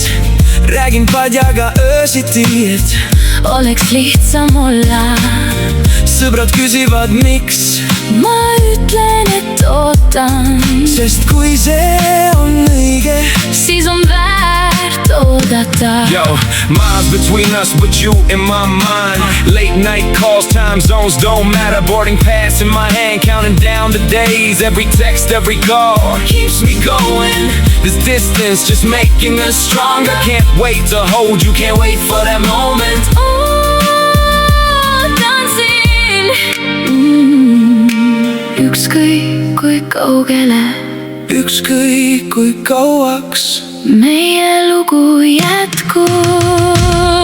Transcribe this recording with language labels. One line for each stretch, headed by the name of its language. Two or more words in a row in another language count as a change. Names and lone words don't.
Estonian: räägin padjaga öösiti, et Oleks lihtsam olla. sõbrad küsivad miks, Ma ütlen, et ootan, sest kui see on õige, siis on väärt oodata.
English: Yo, miles between us, but you in my mind. Late night calls, time zones don't matter. Boarding pass in my hand, counting down the days. Every text, every call keeps me going. This distance just making us stronger. Can't wait to hold you, can't wait for that moment.
Estonian: Ootan sind, ükskõik kui kaugele ükskõik kui kauaks meie lugu jätkub.